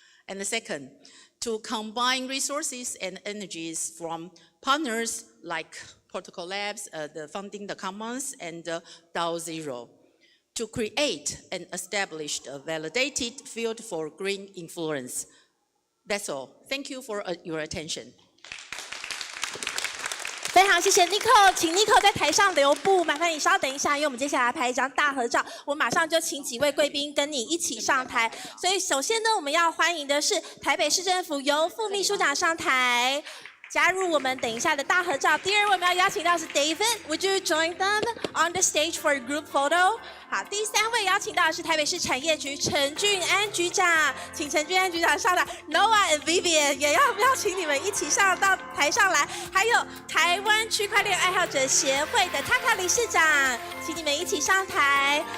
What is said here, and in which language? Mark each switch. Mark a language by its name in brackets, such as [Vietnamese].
[English] And the second, to combine resources and energies from partners like Protocol Labs, the Funding the Commons, and DAO Zero, to create and establish a validated field for green influence. That's all. Thank you for your attention. [Chinese] 非常谢谢 Nico， 请 Nico 在台上留步，麻烦你稍等一下，因为我们接下来拍一张大合照，我马上就请几位贵宾跟你一起上台。所以首先呢，我们要欢迎的是台北市政府由副秘书长上台，加入我们等一下的大合照。第二位我们要邀请到是 [English] David，Would you join them on the stage for a group photo？ [Chinese] 好，第三位邀请到的是台北市产业局陈俊安局长，请陈俊安局长上来。 Noah and Vivian 也要邀请你们一起上到台上来。还有台湾区块链爱好者协会的 Taka 理事长，请你们一起上台。